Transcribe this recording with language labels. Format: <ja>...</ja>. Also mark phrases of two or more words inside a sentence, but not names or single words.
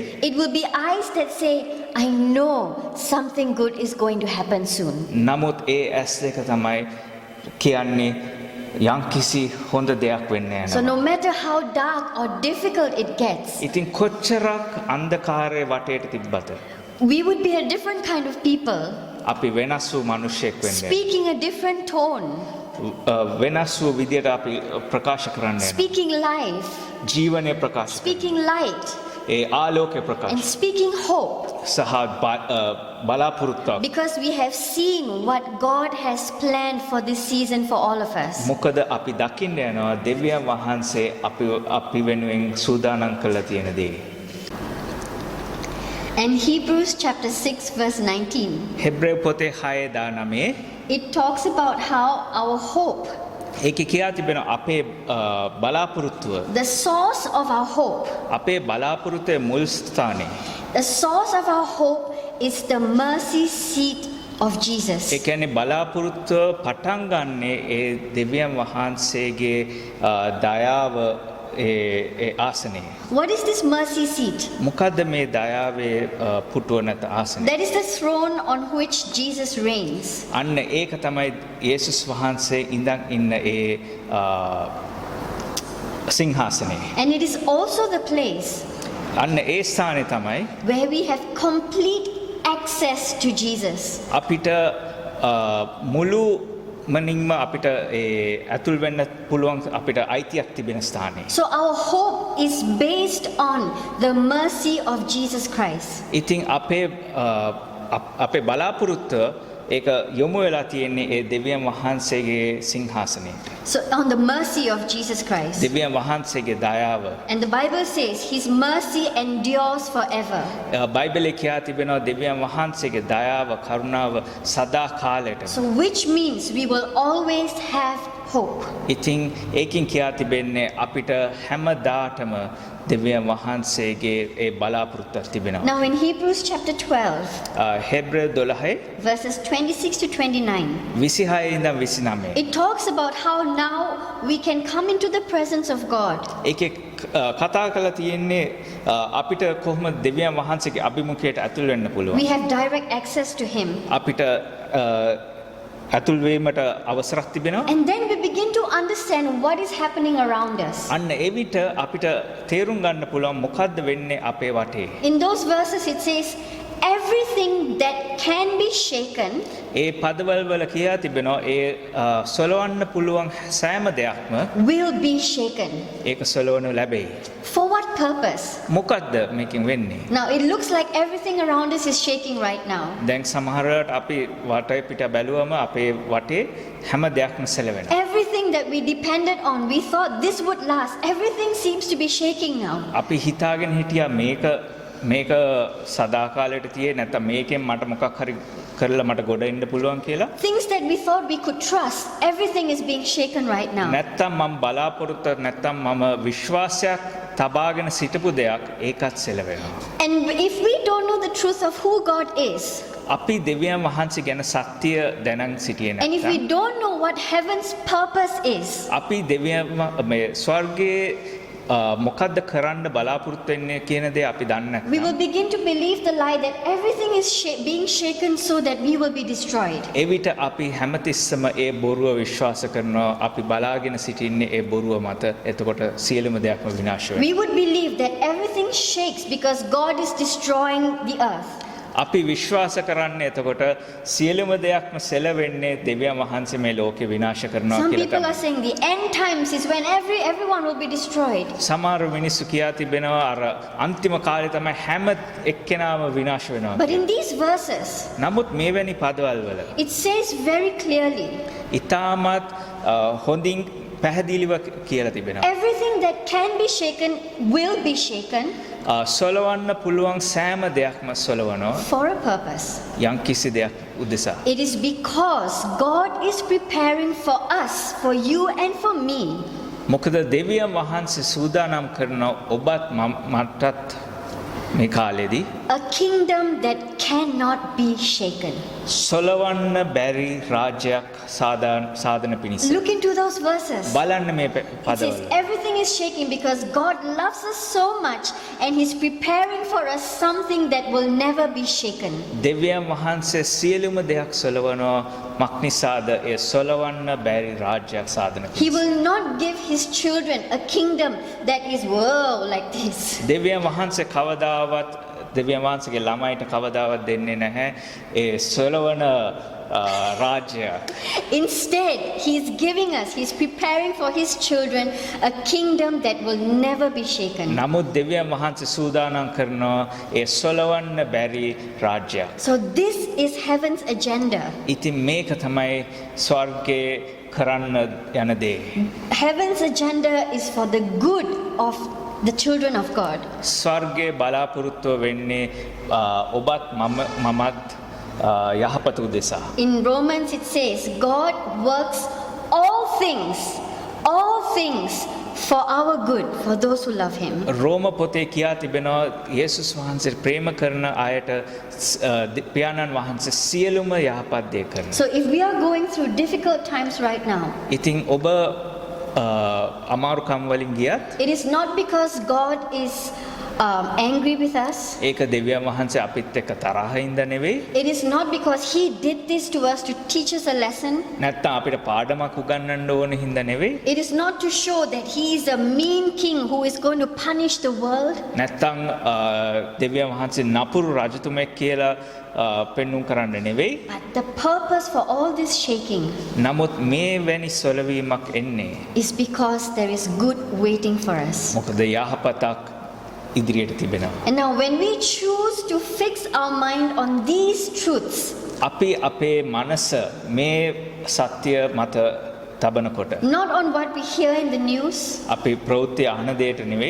<en>It will be eyes that say, I know something good is going to happen soon.</en> <si>නමුත් ඒ ඇස් දෙක තමයි කියන්නේ යම්කිසි හොඳ දෙයක් වෙන්න</si> <en>So</en> <si>යනවා.</si> <en>no matter how dark or difficult it gets,</en> <si>ඉතින් කොච්චරක් අන්ධකාරයේ වටේට තිබ්බද</si> <en>we would be a different kind of people,</en> <si>අපි වෙනස් වූ මිනිසෙක් වෙන්නේ.</si> <en>speaking a different tone,</en> <si>වෙනස් වූ විදියට අපි ප්‍රකාශ කරන්න යනවා.</si> <en>speaking life,</en> <si>ජීවනය ප්‍රකාශ කරනවා.</si> <en>speaking light,</en> <si>ඒ ආලෝකය</si> <en>and</en> <si>ප්‍රකාශ</si> <en>speaking hope.</en> <si>සහ බලාපොරොත්තුවක්.</si> <en>Because we have seen what God has planned for this season for all of us.</en> <si>මොකද අපි දකින්න යනවා දෙවියන් වහන්සේ අපි වෙනුවෙන් සූදානම් කරලා තියෙන දේ.</si> <en>And Hebrews chapter 6 verse 19,</en> <si>හෙබ්‍රේව පොතේ 6:19</si> <en>it talks about how our hope,</en> <si>ඒකේ කියා තිබෙනවා අපේ බලාපොරොත්තුව</si> <en>the source of our hope,</en> <si>අපේ බලාපොරොත්තුවේ මුල් ස්ථානය.</si> <en>the source of our hope is the mercy seat of Jesus.</en> <si>ඒ කියන්නේ බලාපොරොත්තුව පටන් ගන්නේ ඒ දෙවියන් වහන්සේගේ දයාව ඒ ආසනයේ.</si> <en>What is this mercy seat?</en> <si>මොකද්ද මේ දයාවේ පුටුව නැත ආසනය?</si> <en>That is the throne on which Jesus reigns.</en> <si>අන්න ඒක තමයි යේසුස් වහන්සේ ඉඳන් ඉන්න ඒ සිංහාසනය.</si> <en>And it is also the place</en> <si>අන්න ඒ ස්ථානය තමයි</si> <en>where we have complete access to Jesus.</en> <si>අපිට මුළු මනින්ම අපිට ඒ ඇතුල් වෙන්න පුළුවන් අපිට අයිතියක් තිබෙන ස්ථානය.</si> <en>So our hope is based on the mercy of Jesus Christ.</en> <si>ඉතින් අපේ බලාපොරොත්තුව ඒක යොමු වෙලා තියෙන්නේ ඒ දෙවියන් වහන්සේගේ සිංහාසනයට.</si> <en>So on the mercy of Jesus Christ.</en> <si>දෙවියන් වහන්සේගේ දයාව.</si> <en>And the Bible says his mercy endures forever.</en> <si>බයිබලයේ කියා තිබෙනවා දෙවියන් වහන්සේගේ දයාව කරුණාව සදා කාලයට.</si> <en>So which means we will always have hope.</en> <si>ඉතින් ඒකින් කියා තිබෙන්නේ අපිට හැමදාටම දෙවියන් වහන්සේගේ ඒ බලාපොරොත්තුවක් තිබෙනවා.</si> <en>Now in Hebrews chapter 12</en> <si>හෙබ්‍රේව 12</si> <en>verses 26 to 29,</en> <si>26 ඉඳන් 29</si> <en>it talks about how now we can come into the presence of God.</en> <si>ඒකේ කතා කරලා තියෙන්නේ අපිට කොහොමද දෙවියන් වහන්සේගේ අභිමුඛයට ඇතුල් වෙන්න පුළුවන්.</si> <en>We have direct access to Him.</en> <si>අපිට ඇතුල් වීමට අවසරක් තිබෙනවා.</si> <en>And then we begin to understand what is happening around us.</en> <si>අන්න ඒ විට අපිට තේරුම් ගන්න පුළුවන් මොකද්ද වෙන්නේ අපේ වටේ.</si> <en>In those verses it says, everything that can be shaken</en> <si>ඒ පදවල වල කියා තිබෙනවා ඒ සොලවන්න පුළුවන් සෑම දෙයක්ම</si> <en>will be shaken.</en> <si>ඒක සොලවනු ලැබෙයි.</si> <en>For what purpose?</en> <si>මොකද්ද මේකෙන් වෙන්නේ?</si> <en>Now it looks like everything around us is shaking right now.</en> <si>දැන් සමහරවට අපි වටේ පිට බැලුවම අපේ වටේ හැම දෙයක්ම සැලවෙනවා.</si> <en>Everything that we depended on, we thought this would last. Everything seems to be shaking now.</en> <si>අපි හිතාගෙන හිටියා මේක සදාකාලයට තියේ නැත්නම් මේකෙන් මට මොකක් හරි කරලා මට ගොඩ එන්න පුළුවන් කියලා.</si> <en>Things that we thought we could trust, everything is being shaken right now.</en> <si>නැත්නම් මම බලාපොරොත්තු නැත්නම් මම විශ්වාසයක් තබාගෙන සිටපු දෙයක් ඒකත් සැලවෙනවා.</si> <en>And if we don't know the truth of who God is,</en> <si>අපි දෙවියන් වහන්සේ ගැන සත්‍ය දැනන් සිටියේ</si> <en>and if we</en> <si>නැත්නම්</si> <en>don't know what heaven's purpose is,</en> <si>අපි දෙවියන් මේ ස්වර්ගයේ මොකද්ද කරන්න බලාපොරොත්තු වෙන්නේ කියන දේ අපි දන්නේ</si> <en>we will</en> <si>නැත්නම්</si> <en>begin to believe the lie that everything is being shaken so that we will be destroyed.</en> <si>එවිට අපි හැමතිස්සම ඒ බොරුව විශ්වාස කරනවා. අපි බලාගෙන සිටින්නේ ඒ බොරුව මත. එතකොට සියලුම දෙයක්ම විනාශ වෙනවා.</si> <en>We would believe that everything shakes because God is destroying the earth.</en> <si>අපි විශ්වාස කරන්නේ එතකොට සියලුම දෙයක්ම සෙලවෙන්නේ දෙවියන් වහන්සේ මේ ලෝකේ විනාශ කරනවා</si> <en>Some</en> <si>කියලා</si> <en>people are</en> <si>තමයි.</si> <en>saying the end times is when everyone will be destroyed.</en> <si>සමහර මිනිස්සු කියා තිබෙනවා අර අන්තිම කාලේ තමයි හැම එක්කෙනාම විනාශ වෙනවා</si> <en>But in</en> <si>කියලා.</si> <en>these verses,</en> <si>නමුත් මේවැනි පදවල් වල</si> <en>it says very clearly,</en> <si>ඊටමත් හොඳින් පැහැදිලිව කියලා තිබෙනවා.</si> <en>everything that can be shaken will be shaken</en> <si>සොලවන්න පුළුවන් සෑම දෙයක්ම සොලවනවා</si> <en>for a purpose.</en> <si>යම්කිසි දෙයක් උදෙසා.</si> <en>It is because God is preparing for us, for you and for me,</en> <si>මොකද දෙවියන් වහන්සේ සූදානම් කරන ඔබත් මටත් මේ කාලෙදී</si> <en>a kingdom that cannot be shaken.</en> <si>සොලවන්න බැරි රාජ්‍යයක් සාධන පිණිස.</si> <en>Look into those verses.</en> <si>බලන්න මේ</si> <en>It says</en> <si>පදවල.</si> <en>everything is shaking because God loves us so much and He's preparing for us something that will never be shaken.</en> <si>දෙවියන් වහන්සේ සියලුම දෙයක් සොලවනවා මක්නිසාද ඒ සොලවන්න බැරි රාජ්‍යයක් සාධන</si> <en>He</en> <si>පිණිස.</si> <en>will not give His children a kingdom that is whoa like this.</en> <si>දෙවියන් වහන්සේ කවදාවත් දෙවියන් වහන්සේගේ ළමයිට කවදාවත් දෙන්නේ නැහැ ඒ සොලවන රාජ්‍ය.</si> <en>Instead, He's giving us, He's preparing for His children a kingdom that will never be shaken.</en> <si>නමුත් දෙවියන් වහන්සේ සූදානම් කරනවා ඒ සොලවන්න බැරි රාජ්‍යයක්.</si> <en>So this is heaven's agenda.</en> <si>ඉතින් මේක තමයි ස්වර්ගයේ කරන්න යන දේ.</si> <en>Heaven's agenda is for the good of the children of God.</en> <si>ස්වර්ගයේ බලාපොරොත්තුව වෙන්නේ ඔබත් මමත් යහපත උදෙසා.</si> <en>In Romans it says, God works all things for our good, for those who love Him.</en> <si>රෝම පොතේ කියා තිබෙනවා යේසුස් වහන්සේ ප්‍රේම කරන අයට පියාණන් වහන්සේ සියලුම යහපත් දේ කරනවා.</si> <en>So if we are going through difficult times right now,</en> <si>ඉතින් ඔබ අමාරුකම් වලින් ගියත්</si> <en>it is not because God is angry with us.</en> <si>ඒක දෙවියන් වහන්සේ අපිත් එක්ක තරහින්ද නෙවෙයි.</si> <en>It is not because He did this to us to teach us a lesson.</en> <si>නැත්තම් අපිට පාඩමක් උගන්වන්න ඕන හින්දා නෙවෙයි.</si> <en>It is not to show that He is a mean king who is going to punish the world.</en> <si>නැත්තම් දෙවියන් වහන්සේ නපුරු රජතුමෙක් කියලා පෙන්눔 කරන්න නෙවෙයි.</si> <en>But the purpose for all this shaking</en> <si>නමුත් මේ වැනි සොලවීමක් එන්නේ</si> <en>is because there is good waiting for us.</en> <si>මොකද යහපතක් ඉදිරියට තිබෙනවා.</si> <en>And now when we choose to fix our mind on these truths,</en> <si>අපි අපේ මනස මේ සත්‍ය මත තබනකොට</si> <en>not on what we hear in the news</en> <si>අපි ප්‍රවෘත්ති අහන දෙයට නෙවෙයි</si>